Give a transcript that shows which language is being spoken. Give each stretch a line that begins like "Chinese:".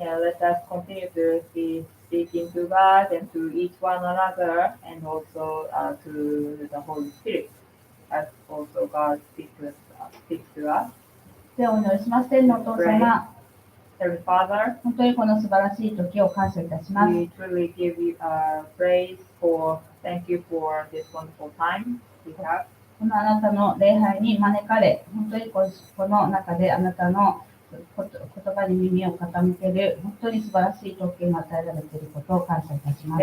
English: Let us continue to be speaking to God and to each one another, and also to the Holy Spirit, as also God speaks to us.
Japanese: ではお祈りします。天のお父様、
English: Heavenly Father,
Japanese: 本当にこの素晴らしい時を感謝いたします。
English: we truly give you praise for, thank you for this wonderful time we have.
Japanese: このあなたの礼拝に招かれ、本当にこの中であなたの言葉に耳を傾ける、本当に素晴らしい特権が与えられていることを感謝いたします。